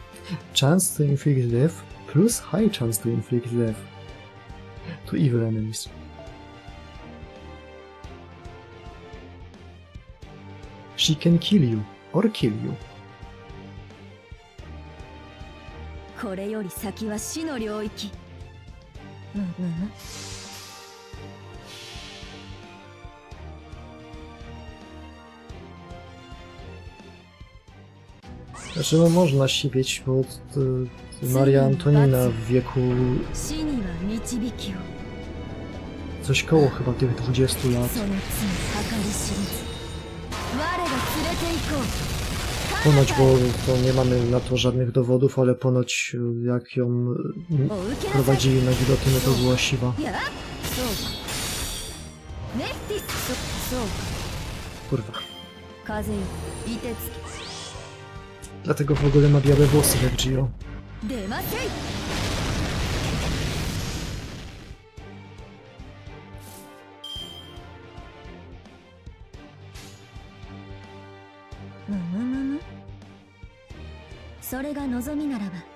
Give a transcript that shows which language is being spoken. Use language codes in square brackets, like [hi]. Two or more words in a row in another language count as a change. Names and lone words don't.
[en] Chance to inflict death plus high chance to inflict death to evil enemies. She can kill you or kill you. [ja] これより先は死の領域。 [pl] Znaczy, no można siwieć, bo Maria Antonina w wieku [ja] 死には導きを。 [pl] coś koło chyba tych 20 lat. [ja] その罪計り知れず。我が連れて行こう。 [pl] Ponoć, bo to nie mamy na to żadnych dowodów, ale ponoć jak ją prowadzili na gilotynę, to była siwa. [ja] いや、そうか。ネッティス、そうか。 [pl] Kurwa. [ja] 風よ、凍てつけ。 [pl] Dlatego w ogóle ma białe włosy jak Gio. [ja] 出ませい。それが望みならば。